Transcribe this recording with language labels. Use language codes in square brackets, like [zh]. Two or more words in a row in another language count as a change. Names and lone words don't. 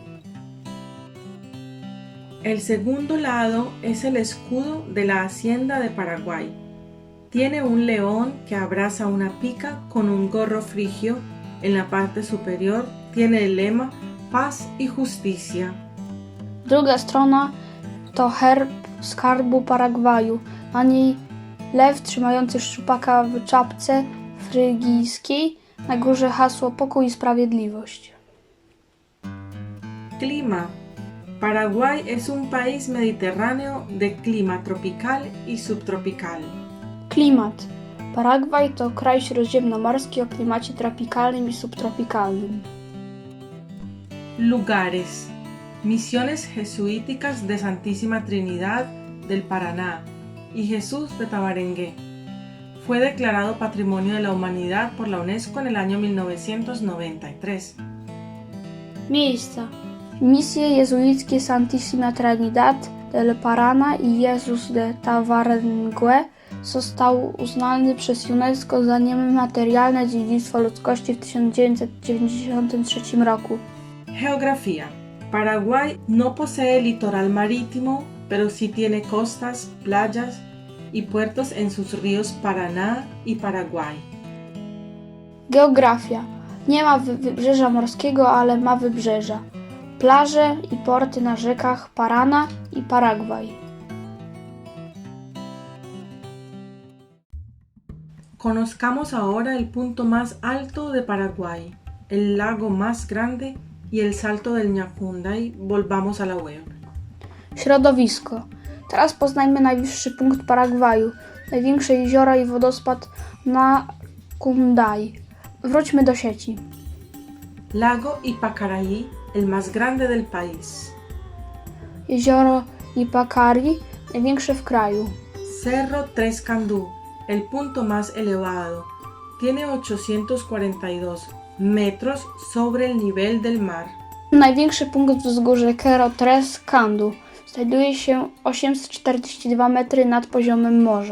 [es] El segundo lado es el escudo de la Hacienda de Paraguay. Tiene un león que abraza una pica con un gorro frigio. En la parte superior tiene el lema Paz y Justicia. [pl] Druga strona to herb skarbu Paragwaju. Na niej lew trzymający szczupaka w czapce frygijskiej. Na górze hasło Pokój i Sprawiedliwość. [es] Clima. Paraguay es un país mediterráneo de clima tropical y subtropical. [pl] Klimat. Paragwaj to kraj śródziemnomorski o klimacie tropikalnym i subtropikalnym. [es] Lugares. Misiones jesuíticas de Santísima Trinidad del Paraná y Jesús de Tabarengué. Fue declarado Patrimonio de la Humanidad por la UNESCO en el año 1993. [pl] Miejsca. Misje jezuickie Santissima Trinidad del Paraná i Jezus de Tavarngue został uznany przez UNESCO za niematerialne dziedzictwo ludzkości w 1993 roku. [es] Geografía. Paraguay no posee litoral marítimo, pero sí tiene costas, playas y puertos en sus ríos Paraná y Paraguay. [pl] Geografia. Nie ma wybrzeża morskiego, ale ma wybrzeża, plaże i porty na rzekach Paraná i Paragwaj. [es] Conozcamos ahora el punto más alto de Paraguay, el lago más grande y el salto del Ñacunday. Volvamos a la web. [pl] Środowisko. Teraz poznajmy najwyższy punkt Paragwaju, największe jeziora i wodospad Ñacunday. Wróćmy do sieci. [es] Lago Ipacaraí, el más grande del país. [pl] Jezioro Ipacari, największe w kraju. [es] Cerro Tres Candú, el punto más elevado. Tiene 842 metros sobre el nivel del mar. [pl] Największy punkt wzgórze Cerro Tres Candú znajduje się 842 metry nad poziomem morza.